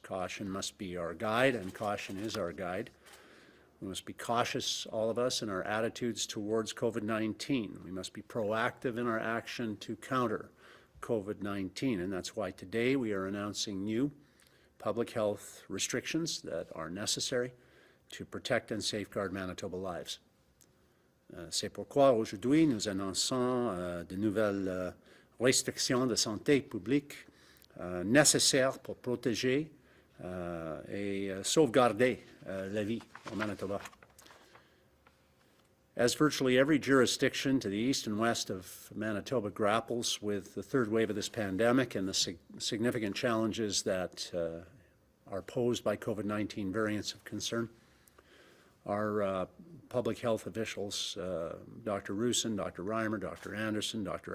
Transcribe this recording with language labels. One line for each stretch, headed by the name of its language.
English: Caution must be our guide, and caution is our guide. We must be cautious, all of us, in our attitudes towards COVID-19. We must be proactive in our action to counter COVID-19, and that's why today we are announcing new public health restrictions that are necessary to protect and safeguard Manitoba lives.
French: C'est pourquoi aujourd'hui nous annonçons de nouvelles restrictions de santé publique nécessaires pour protéger et sauvegarder la vie au Manitoba.
English: As virtually every jurisdiction to the east and west of Manitoba grapples with the third wave of this pandemic and the significant challenges that are posed by COVID-19 variants of concern, our public health officials, Dr. Roussin, Dr. Reimer, Dr. Anderson, Dr.